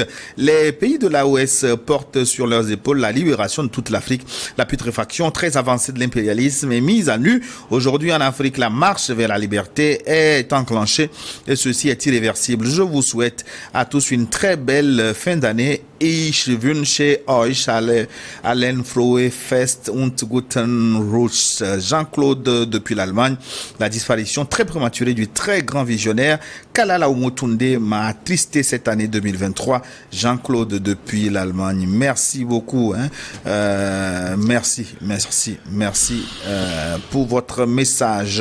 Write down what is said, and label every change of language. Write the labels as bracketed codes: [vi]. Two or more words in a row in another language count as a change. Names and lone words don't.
[fr] Les pays de l'AOS portent sur leurs épaules la libération de toute l'Afrique. La putréfaction très avancée de l'impérialisme est mise à nu. Aujourd'hui en Afrique, la marche vers la liberté est enclenchée et ceci est irréversible. Je vous souhaite à tous une très belle fin d'année. [de] Ich wünsche euch allen frohe Fest und guten Rutsch. [fr] Jean-Claude depuis l'Allemagne. La disparition très prématurée du très grand visionnaire Kalala Omotunde m'a attristé cette année 2023. Jean-Claude depuis l'Allemagne. Merci beaucoup. Merci pour votre message.